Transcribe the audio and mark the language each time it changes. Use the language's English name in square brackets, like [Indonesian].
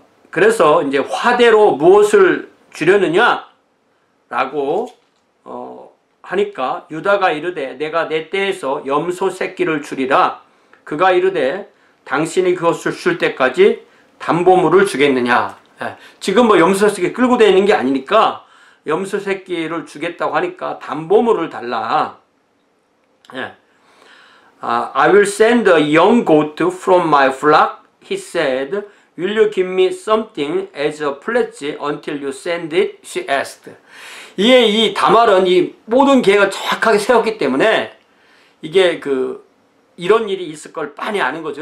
[Korean] 그래서 이제 화대로 무엇을 주려느냐 라고 하니까 유다가 이르되 내가 내 떼에서 염소 새끼를 주리라. 그가 이르되 당신이 그것을 줄 때까지 담보물을 주겠느냐. 지금 뭐 염소 새끼 끌고 다니는 게 아니니까 염소 새끼를 주겠다고 하니까 담보물을 달라. [English] I will send a young goat from my flock, he said, Will you give me something as a pledge until you send it? She asked. [Korean] 이게 이 다말은 이 모든 계획을 정확하게 세웠기 때문에 이게 이런 일이 있을 걸 빤히 아는 거죠.